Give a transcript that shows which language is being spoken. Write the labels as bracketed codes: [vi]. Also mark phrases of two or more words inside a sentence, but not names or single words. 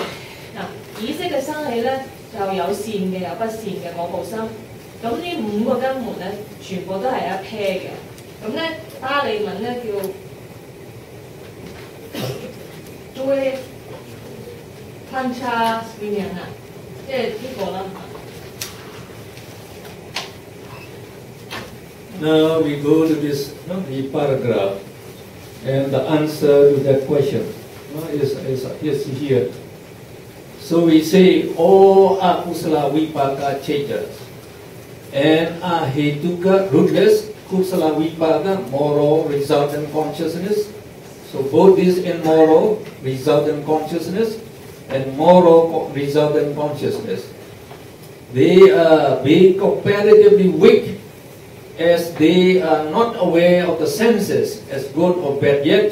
[yue] 意識嘅生起咧就有善嘅有不善嘅果報心。咁呢5個根門咧全部都係一 pair 嘅。咁咧巴利文咧叫 [pi] Dvi Pancha Vinyana， [yue] 即係呢個啦。 [en] Now we go to this the paragraph, and the answer to that question is here. So we say all [pi] akusala vipaka chaitas [en] and ahetuka rootless [pi] kusala vipaka [en] moral resultant consciousness. So both this immoral resultant consciousness and moral resultant consciousness, they are comparatively weak, as they are not aware of the senses as good or bad yet.